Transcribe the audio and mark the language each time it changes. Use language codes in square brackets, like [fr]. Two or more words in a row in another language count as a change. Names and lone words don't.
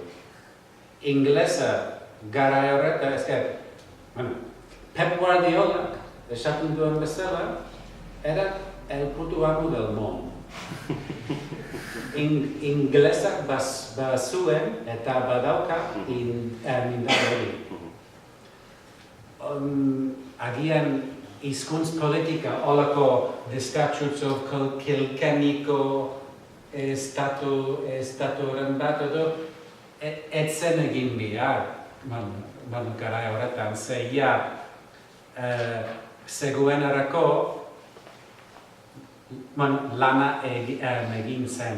[eu] Inglesa garai horretan, Pep Guardiola, esaten duen bezala, [es] era el puto amo del mundo. [eu] Inglesak bazuen eta badauka indar hori. Agian hizkuntz politika, olako the Statutes of Kilkennyko estaturen bat edo, ez zen egin behar. garai horretan, ze zegoenerako lana egin zen.